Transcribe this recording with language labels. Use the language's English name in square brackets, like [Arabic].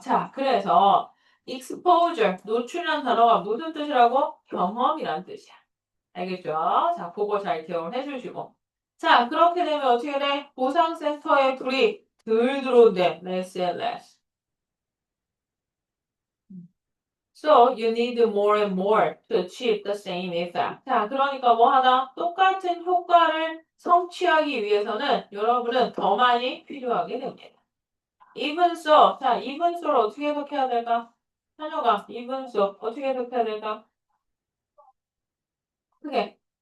[Korean] 자, 그래서 exposure, 노출이라는 단어가 무슨 뜻이라고? 경험이란 뜻이야. 알겠죠? 자, 그거 잘 기억을 해주시고. 자, 그렇게 되면 어떻게 돼? 보상센터에 불이 덜 들어온대. [English] less and less. So you need more and more to achieve the same effect. [Korean] 자, 그러니까 뭐 하나? 똑같은 효과를 성취하기 위해서는 여러분은 더 많이 필요하게 됩니다. [English] even so. [Korean] 자, even so를 어떻게 해석해야 될까? 찬호가 even so 어떻게 해석해야 될까? 크게.